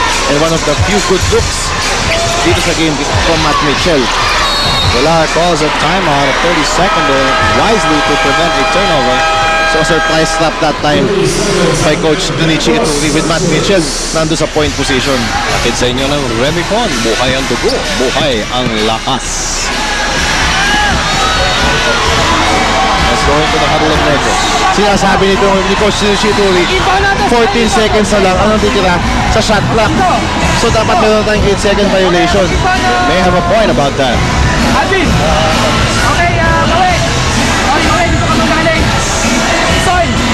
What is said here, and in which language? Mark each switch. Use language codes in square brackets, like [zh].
[en] And one of the few good looks [tl] dito sa game [en] from Matt Mitchell. Villar calls a timeout, a 30-second wisely to prevent a turnover. So a surprise slap that time by Coach Junichi Ituri with Matt Mitchell [tl] nando sa [en] point position. [tl] Atid sa inyo ng Remicon, buhay ang dugo, buhay ang lakas. [en] Let's go into the huddle of Negros. [tl] Sinasabi nito ni Coach Junichi Ituri, 14 seconds na lang ang natitira sa shot clock. So dapat meron tayong 8-second violation. [en] May have a point about that. [tl] Alvin! Okay, Maui! Maui, dito ka magaling! Soy!